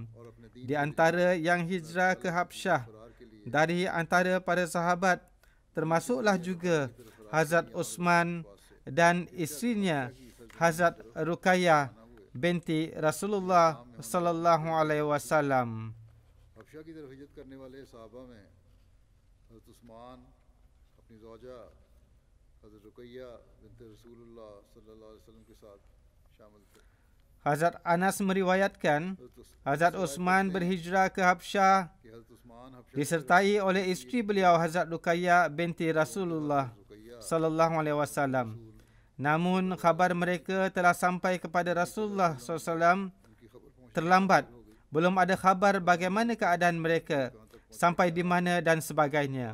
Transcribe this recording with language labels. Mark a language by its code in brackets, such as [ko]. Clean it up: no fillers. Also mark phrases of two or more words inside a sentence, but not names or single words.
[ms] Di antara yang hijrah ke Habsyah dari antara para sahabat termasuklah juga Hazrat Uthman dan isterinya Hazrat Ruqayyah binti Rasulullah SAW. [hi] हबशा की तरफ हिजरत करने वाले सहाबा में हज़रत उस्मान अपनी ज़ौजा हज़रत रुकैया बिन्त रसूलुल्लाह [ar] صلى الله عليه وسلم [hi] के साथ शामिल थे। [ms] Hazrat Anas meriwayatkan Hazrat Uthman berhijrah ke Habsyah [hi] कि हज़रत उस्मान हबशा [ms] disertai oleh isteri beliau Hazrat Ruqayyah binti Rasulullah [ar] صلى الله عليه وسلم. [ms] Namun khabar mereka telah sampai kepada Rasulullah SAW terlambat. Belum ada khabar bagaimana keadaan mereka, sampai di mana dan sebagainya.